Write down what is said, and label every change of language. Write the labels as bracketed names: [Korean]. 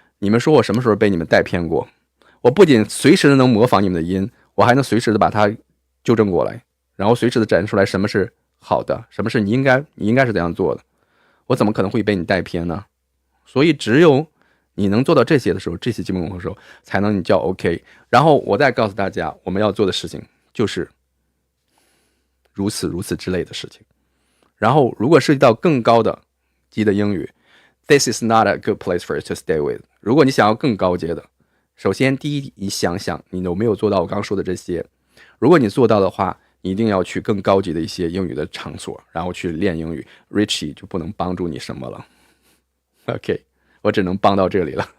[Chinese] 你们说我什么时候被你们带偏过？我不仅随时的能模仿你们的音，我还能随时的把它纠正过来，然后随时的展示出来什么是好的，什么是你应该是怎样做的。我怎么可能会被你带偏呢？所以只有你能做到这些的时候，这些基本功的时候，才能你叫 OK。然后我再告诉大家，我们要做的事情就是如此之类的事情。然后如果涉及到更高的级的英语 [English] ，This is not a good place for you to stay with。 [Chinese] 如果你想要更高阶的，首先第一，你想想你有没有做到我刚刚说的这些。如果你做到的话，你一定要去更高级的一些英语的场所，然后去练英语。 Richie 就不能帮助你什么了。OK， 我只能帮到这里了。